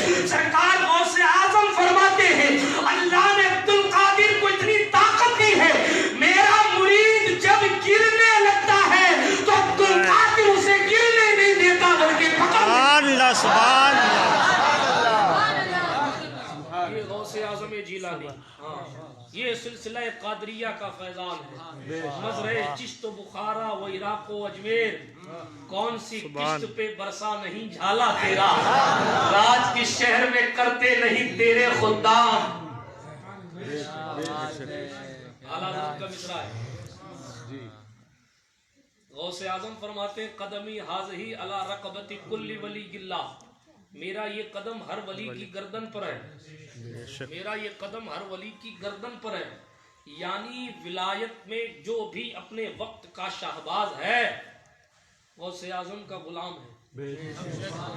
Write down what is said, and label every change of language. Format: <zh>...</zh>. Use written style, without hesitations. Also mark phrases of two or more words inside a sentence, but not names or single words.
<ur>سرکار غوث اعظم فرماتے ہیں اللہ نے عبد القادر کو اتنی طاقت دی ہے، میرا مرید جب گرنے لگتا ہے تو عبد القادر اسے گرنے نہیں دیتا بلکہ</ur> <ar>اللہ سبحان</ar> <ur>یہ غوث اعظم جیلانی، یہ سلسلہ قادریہ کا فیضان ہے۔ مزرعہ چشت و بخارا و عراق و اجمیر، کون سی کشت پہ برسا نہیں جھالا تیرا، راج کی شہر میں کرتے نہیں تیرے خدام۔ اعلیٰ حضرت کا مصرع ہے۔ غوث اعظم فرماتے ہیں</ur> <ar>قدمی حاضہی علی رقبت کل ولی اللہ،</ar> <ur>میرا یہ قدم ہر ولی کی گردن پر ہے، میرا یہ قدم ہر ولی کی گردن پر ہے، یعنی ولایت میں جو بھی اپنے وقت کا شہباز ہے غوث اعظم کا غلام ہے۔</ur>